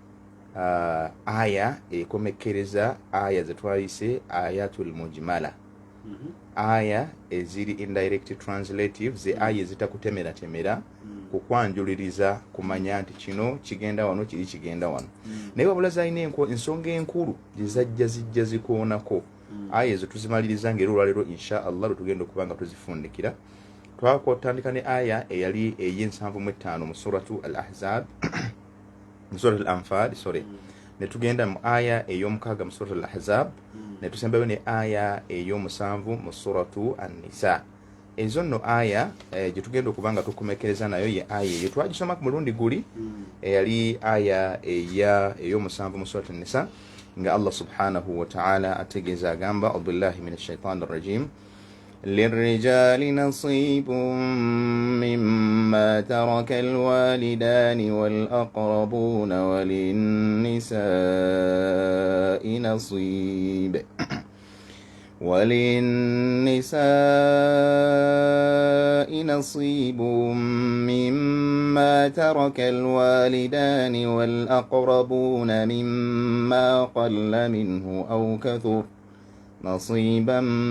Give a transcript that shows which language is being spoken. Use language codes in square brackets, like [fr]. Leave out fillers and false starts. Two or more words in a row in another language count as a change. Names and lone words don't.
[lg] aya ekomekkereza aya zetwayise [ar] الآيات المجملة [lg] aya eziri [en] indirect translative [lg] ze aya ezitakutemera kukwanjuliriza kumanya nti kino kigenda wano kiri kigenda wano naye wabula zalina ensonga enkulu zijja zikoonako aya ezo tuzimaliriza ng'era olwaleero [ar] إن شاء الله [lg] lwetugenda okubanga tuzifundikira twakotandika ne aya eyali ey'75 mu suratu al-ahzab mu suratu al-anfal ne tugenda mu aya ey'omukaaga mu suratu al-ahzab ne tusembayo ne aya ey'omusanvu mu suratu an-nisa ezo nno aya gye tugenda okubanga tukomekereza nayo ye aya eyo twagisoma ku mulundi guli eyali aya ey'omusanvu mu suratu an-nisa nga Allah [ar] سبحانه وتعالى [lg] ategeeza agamba [ar] أعوذ بالله من الشيطان الرجيم للرجال نصيب مما ترك الوالدان والأقربون وللنساء نصيب مما ترك الوالدان والأقربون مما قل منه أو كثر نصيبا